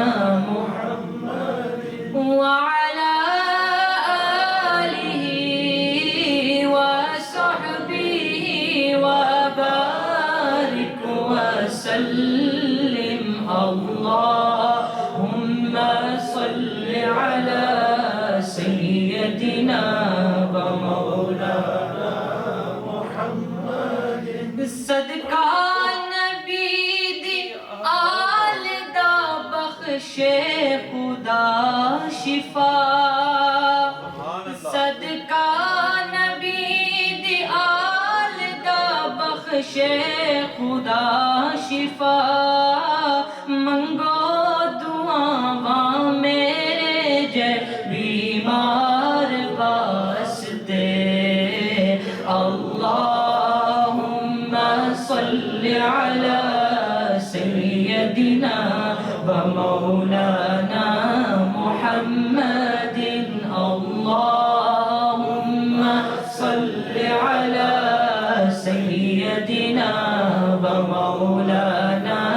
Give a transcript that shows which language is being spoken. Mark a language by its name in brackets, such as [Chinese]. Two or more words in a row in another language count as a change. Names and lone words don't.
[Arabic] محمد وعلی وسلم، اللہم صل علی سیدنا و مولانا محمد۔ [Punjabi] صدقہ نبی دی آل دا بخشے خدا شفا، صدقہ نبی دی آل دا بخشے خدا شفا، منگو دعاواں میرے جے بیمار واسطے، [Arabic] اللہم صل علی سیدنا و مولانا محمد، اللہم صل علی سیدنا و مولانا